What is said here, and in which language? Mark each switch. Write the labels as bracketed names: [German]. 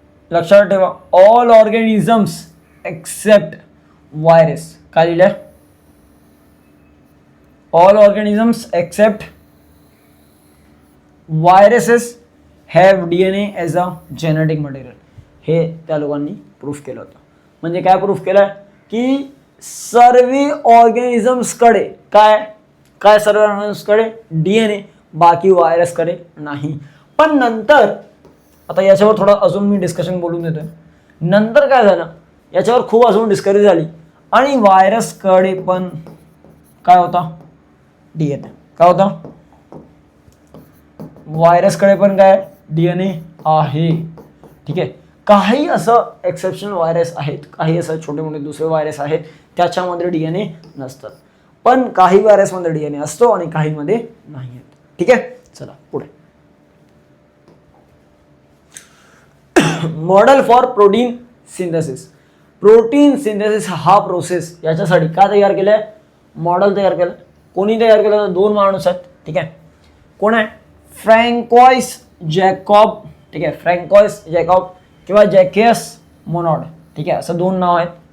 [Marathi] लक्षात ठेवा, [English] all organisms except virus, [Marathi] काय लिहिलंय, [English] all organisms except viruses have DNA as a genetic material. [Marathi] हे त्या लोकांनी प्रूफ केलं होतं. म्हणजे काय प्रूफ केलं की सर्व ऑर्गॅनिझम्सकडे काय सर्व ऑर्गॅनिझम्सकडे DNA, बाकी व्हायरसकडे नाही. पण नंतर आता याच्यावर थोडं अजून मी डिस्कशन बोलून देतोय. नंतर काय झालं, याच्यावर खूप अजून डिस्कवरी झाली आणि व्हायरसकडे पण काय होता, DNA, काय होता, व्हायरसकडे पण काय DNA आहे, ठीक आहे. काही असं एक्सेप्शनल व्हायरस आहेत, काही असं छोटे मोठे दुसरे व्हायरस आहेत त्याच्यामध्ये DNA नसतात, पण काही व्हायरसमध्ये DNA असतो आणि काहीमध्ये नाही, ठीक आहे. चला पुढे. [English] Model for protein synthesis. [Marathi] Protein synthesis हा प्रोसेस याच्यासाठी का तयार केलाय, मॉडेल तयार केलं. कोणी तयार केलं, 2 माणूस आहेत, ठीक आहे. कोण आहे, फ्रँकोइस जॅकॉब, ठीक आहे, फ्रँकोइस जॅकॉब किंवा जॅकेस मोनॉड, ठीक आहे, असं 2 नाव आहेत.